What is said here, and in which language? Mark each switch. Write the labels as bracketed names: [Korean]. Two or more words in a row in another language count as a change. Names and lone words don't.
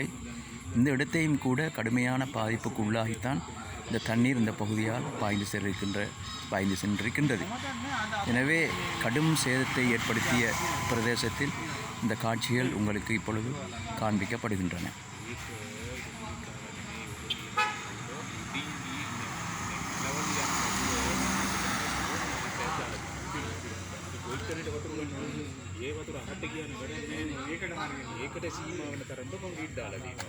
[Tamil] இந்த இடத்தையும் கூட கடுமையான பாதிப்புக்கு உள்ளாகித்தான் இந்த தண்ணீர் இந்த பகுதியால் பாய்ந்து சென்றிருக்கின்றது. எனவே கடும் சேதத்தை ஏற்படுத்திய பிரதேசத்தில் இந்த காட்சிகள் உங்களுக்கு இப்பொழுது காண்பிக்கப்படுகின்றன. [Sinhala] ඒ වතුර අහට කියන වැඩ ඒකට සීමාවන තරම්ට කොන්ක්‍රීට් දාලා තියෙනවා.